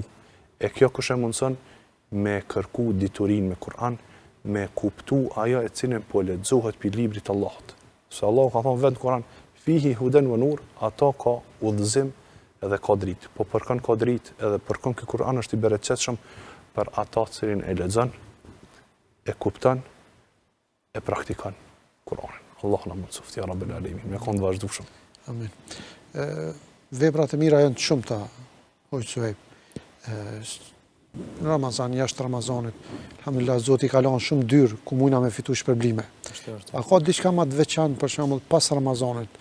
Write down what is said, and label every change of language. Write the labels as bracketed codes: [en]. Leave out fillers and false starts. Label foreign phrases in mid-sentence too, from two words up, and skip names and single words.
[sq] E kjo kush e mundson me kërku diturin me Kur'an, me kuptu ajo e cilën po lexohet për librit të Allahut. Se Allahu ka thonë vetë në Kur'an, [ar] فيه هدى ونور, [sq] ato ka udhëzim edhe ka dritë. Po përkën ka dritë edhe përkën ky Kur'an është i bereqetshëm për ata cilin e lexon, e kupton, e praktikon Kur'anin. Allah na mundsoft [ar] يا رب العالمين. [sq] Me kon vazhdueshëm. Amin. Veprat e mira janë të shumta, hoq Suhejb. Në Ramazan, jashtë Ramazanit, alhamdulillah, Zoti ka lënë shumë dyrë ku mujna me fitu shpërblime. A ka diçka më të veçantë për shembull pas Ramazanit?